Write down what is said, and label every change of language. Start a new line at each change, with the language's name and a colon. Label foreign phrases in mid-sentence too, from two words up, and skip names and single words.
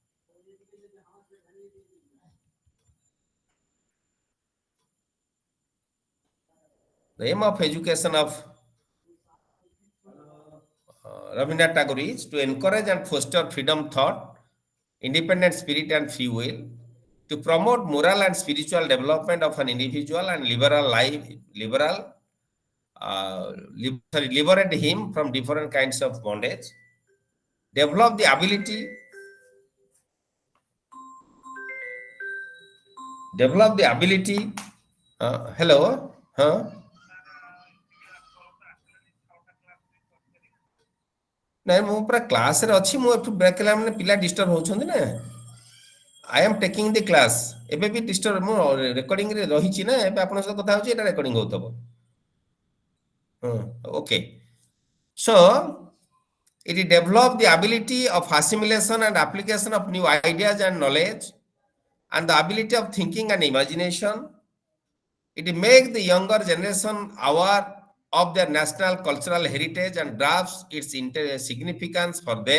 English: The aim of education of Rabindranath Tagore is to encourage and foster freedom thought, independent spirit and free will, to promote moral and spiritual development of an individual and liberate him from different kinds of bondage, develop the ability
Odia: hello ନାଇଁ ମୁଁ ପୁରା କ୍ଲାସରେ ଅଛି, ମୁଁ ଏଠୁ ବ୍ରେକ୍ ହେଲା ମାନେ ପିଲା ଡିଷ୍ଟର୍ବ ହଉଛନ୍ତି ନା।
English: I am taking the class.
Odia: ଏବେ ବି ଡିଷ୍ଟର୍ବ, ମୁଁ ରେକର୍ଡିଂରେ ରହିଛି ନା, ଏବେ ଆପଣଙ୍କ ସହିତ କଥା ହଉଛି, ଏଇଟା ରେକର୍ଡିଂ ହଉଥିବ। ଓକେ।
English: So it develop the ability of assimilation and application of new ideas and knowledge, and the ability of thinking and imagination. It make the younger generation aware of their national cultural heritage and grasps its significance for them.